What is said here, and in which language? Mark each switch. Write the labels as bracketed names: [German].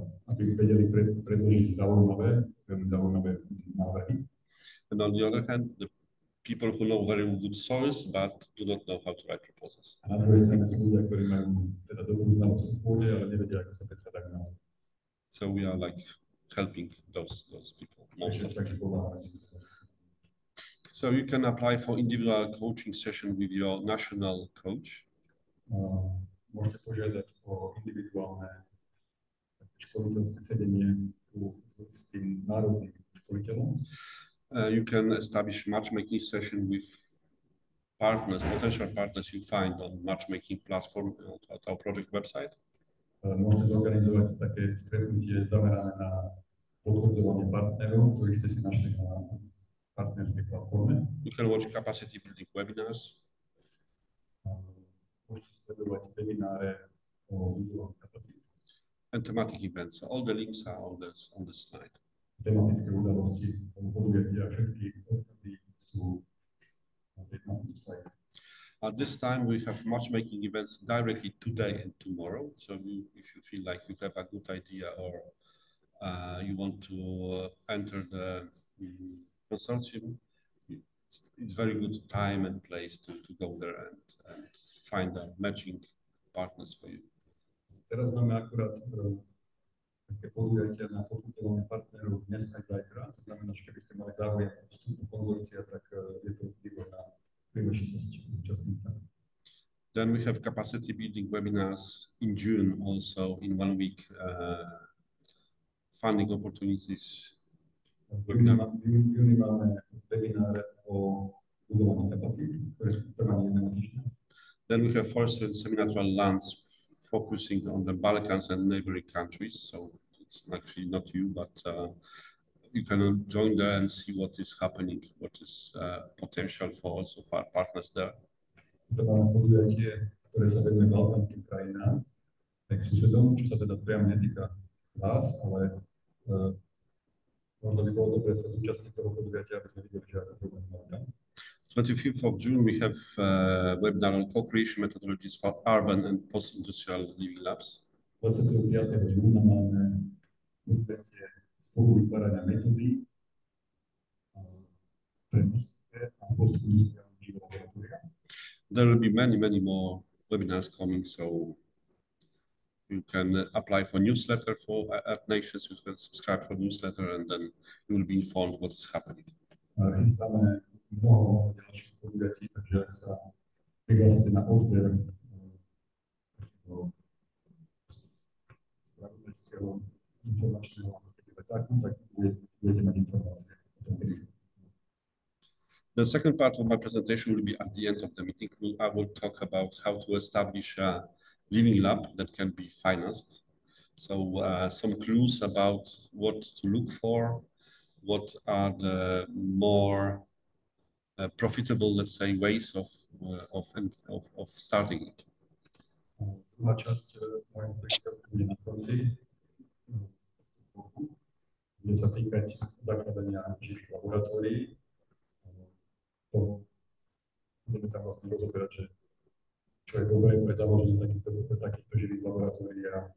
[Slovak] Aby vedeli predložiť zaujímavé návrhy. [English] And on the other hand, the people who know very good soils but do not know how to write proposals. [Slovak] A na druhej strane sú ľudia, ktorí majú teda dobrú znalosť o pôde, ale nevedia, ako sa predkladá k nám. [English] So we are like helping those people most of the time. So you can apply for individual coaching session with your national coach. [Slovak] Môžete požiadať o individuálne školiteľské sedenie s tým národným školiteľom. [English] You can establish matchmaking session with partners, potential partners you find on matchmaking platform at our project website. [Slovak] môžete zorganizovať také stretnutie zamerané na potvrdzovanie partnerov, ktorých ste si našli na partnerskej platforme. [English] You can watch capacity building webinars. [Slovak] Môžete sledovať webináre o budovaní kapacít. [English] And thematic events. So all the links are on the slide. [Slovak] Tematické udalosti, podujatia, všetky odkazy sú na tomto slide. [English] At this time, we have matchmaking events directly today and tomorrow. So if you feel like you have a good idea or you want to enter the consortium, it's very good time and place to go there and find a matching partners for you. [Slovak] Teraz máme akurát také podujatia na potvrdzovanie partnerov dnes aj zajtra. To znamená, že keby ste mali záujem o vstup do konzorcia, tak je to výborná príležitosť účastniť sa. [English] Then we have capacity building webinars in June also in 1 week. Funding opportunities. [Slovak] V júni máme webináre o budovaní kapacít, ktoré trvá jedného týždňa. [English] Then we have first seminarial lunch focusing on the Balkans and neighboring countries. So it's actually not you, but you can join there and see what is happening, what is potential for also for our partners there. [Slovak] Máme podujatie, ktoré sa venuje balkánskym krajinám, tak susedom, čo sa teda priamo netýka vás, ale možno by bolo dobre sa zúčastniť toho podujatia, aby sme videli, že ako to bude tam. [English] 25th of June, we have webinar on co-creation methodologies for urban and post-industrial living labs. [Slovak] 25. júna máme podujatie spolu vytvárania metódy pre mestské a post-industriálne živé laboratória. [English] There will be many more webinars coming, so you can apply for newsletter for at Nations. You can subscribe for newsletter, and then you will be informed what is happening. [Slovak] Chystáme mnoho ďalších podujatí, takže ak sa prihlásite na odber spravodajského informačného letáku, tak budete mať informácie o tom, kedy sa. [English] The second part of my presentation will be at the end of the meeting. I will talk about how to establish a living lab that can be financed. So some clues about what to look for, what are the more profitable, let's say, ways of starting it. [Slovak] Druhá časť mojej predstavy bude na konci, bude sa týkať zakladania živých laboratórií. Budeme tam vlastne rozoberať, že čo je dobré pre založenie takýchto živých laboratórií.